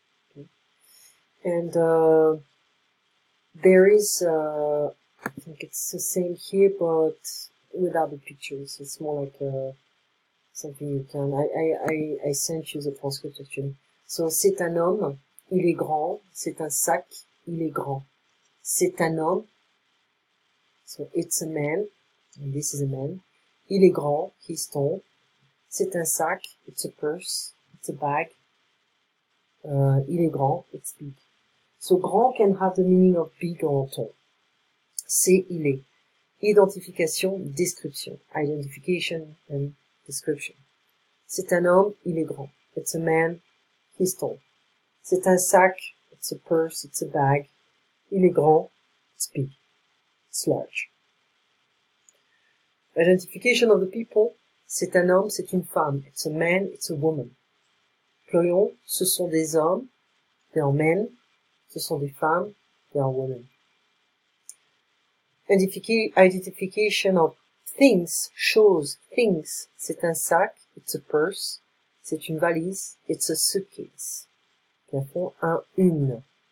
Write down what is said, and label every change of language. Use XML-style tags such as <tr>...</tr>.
<en>Okay. And there is, I think it's the same here, but without the pictures. It's more like something you can. I sent you the transcript actually.</en> <fr>So c'est un homme, il est grand. C'est un sac, il est grand. C'est un homme.</fr> <en>So it's a man, and this is a man.</en> <fr>Il est grand,</fr> <en>he's tall.</en> <fr>C'est un sac,</fr> <en>it's a purse, it's a bag.</en> <fr>Il est grand,</fr> <en>it's big. So grand can have the meaning of big or tall.</en> <fr>C'est, il est.</fr> <en>Identification, description. Identification and description.</en> <fr>C'est un homme, il est grand.</fr> <en>It's a man, he's tall.</en> <fr>C'est un sac,</fr> <en>it's a purse, it's a bag.</en> <fr>Il est grand,</fr> <en>it's big. It's large. Identification of the people.</en> <fr>C'est un homme, c'est une femme.</fr> <en>It's a man, it's a woman.</en> <fr>Employons, ce sont des hommes,</fr> <en>they are men.</en> <fr>Ce sont des femmes,</fr> <en>they are women. Identification of things, choses, things.</en> <fr>C'est un sac,</fr> <en>it's a purse.</en> <fr>C'est une valise,</fr> <en>it's a suitcase.</en> <fr>Puis à fond, un, une.</fr>